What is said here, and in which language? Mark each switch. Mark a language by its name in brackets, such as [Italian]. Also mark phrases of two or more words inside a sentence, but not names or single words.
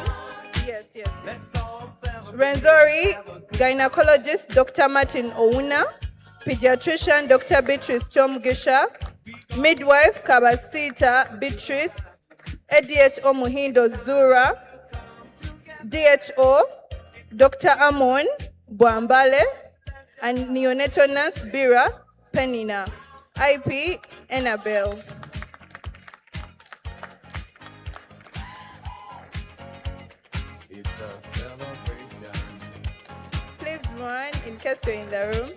[English] Yes. Renzori, gynecologist Dr. Martin Ouna, pediatrician Dr. Beatrice Chomgisha, midwife Kabasita Beatrice, ADHO Muhindo Zura, DHO Dr. Amon Bwambale, and neonatal nurse Bira Penina, IP Annabelle. It's a celebration. in case you're in the room.